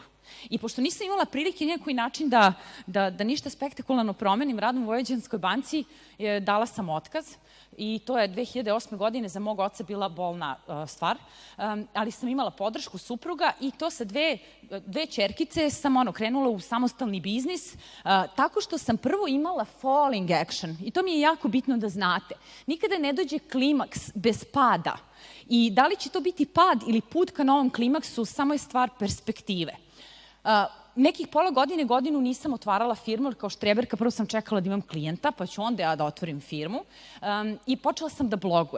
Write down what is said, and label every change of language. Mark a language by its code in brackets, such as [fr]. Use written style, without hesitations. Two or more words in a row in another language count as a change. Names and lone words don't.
[sr] I pošto nisam imala prilike na neki način da ništa spektakularno promenim radom u Vojvođanskoj banci, dala sam otkaz. I to je 2008. godine za mog oca bila bolna stvar, ali sam imala podršku supruga i to sa dve ćerkice sam krenula u samostalni biznis, tako što sam prvo imala [en] falling action [sr] i to mi je jako bitno da znate. Nikada ne dođe klimaks bez pada i da li će to biti pad ili put ka novom klimaksu, samo je stvar perspektive. Nekih pola godine, godinu nisam otvarala firmu, jer kao štreberka prvo sam čekala da imam klijenta, pa ću onda ja da otvorim firmu i počela sam da blogujem.